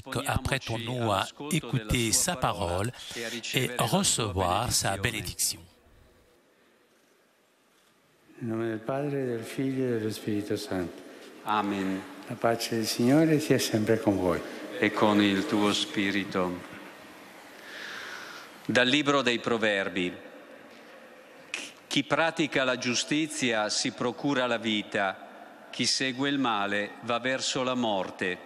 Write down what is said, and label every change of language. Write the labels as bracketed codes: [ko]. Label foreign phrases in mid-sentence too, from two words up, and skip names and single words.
[fr] Apprêtons-nous à écouter sa parole et recevoir sa bénédiction. [it] Nel nome del Padre, del Figlio e dello Spirito Santo. Amen. La pace del Signore sia sempre con voi. E con il tuo spirito. Dal libro dei Proverbi. Chi pratica la giustizia si procura la vita, chi segue il male va verso la morte.